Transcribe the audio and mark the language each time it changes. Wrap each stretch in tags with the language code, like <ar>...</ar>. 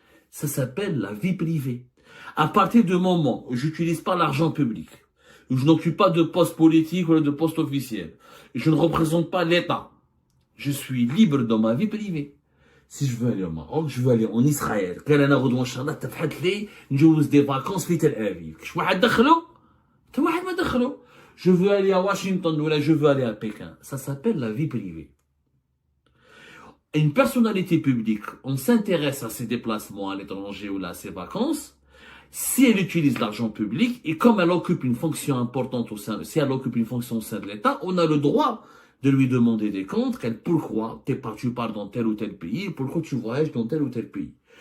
<fr>Ça s'appelle la vie privée. À partir du moment où j'utilise pas l'argent public, où je n'occupe pas de poste politique ou de poste officiel, je ne représente pas l'État, je suis libre dans ma vie privée. Si je veux aller au Maroc, je veux aller en Israël.</fr> <ar>قال انا غدوه ان شاء الله تفحت لي نجوز</ar> <fr>دي فاكونس</fr> <ar>في تل ابيب. كش واحد دخلو؟ حتى واحد ما دخلو.</ar> <fr>Je veux aller à Washington ou là je veux aller à Pékin. Ça s'appelle la vie privée. Une personnalité publique, on s'intéresse à ses déplacements à l'étranger ou là à ses vacances, si elle utilise l'argent public et comme elle occupe une fonction importante si elle occupe une fonction au sein de l'État, on a le droit de lui demander des comptes, pourquoi tu pars dans tel ou tel pays, pourquoi tu voyages dans tel ou tel pays.</fr>